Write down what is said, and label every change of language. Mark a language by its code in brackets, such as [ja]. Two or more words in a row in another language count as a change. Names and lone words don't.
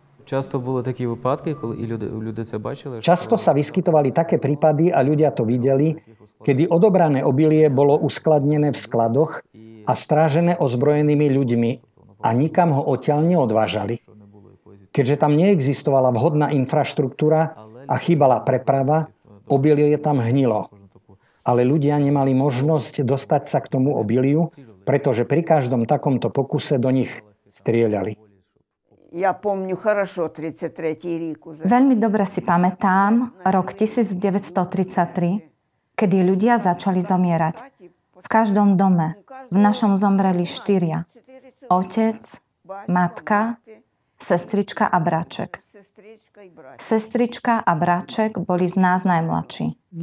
[uk] Часто були такі випадки, коли і люди це бачили. [sk] Často sa vyskytovali také prípady a ľudia to videli, kedy odobrané obilie bolo uskladnené v skladoch a strážené ozbrojenými ľuďmi a nikam ho odtiaľ neodvážali. Keďže tam neexistovala vhodná infraštruktúra a chýbala preprava, obilie tam hnilo. Ale ľudia nemali možnosť dostať sa k tomu obiliu, pretože pri každom takomto pokuse do nich strieľali. [ru] Я помню хорошо 33-й [uk] рік уже. [sk] Veľmi dobre si pamätám rok 1933, kedy ľudia začali zomierať. V každom dome. V našom zomreli 4. Otec, matka, sestrička a bráček. Sestrička a bráček boli z nás najmladší.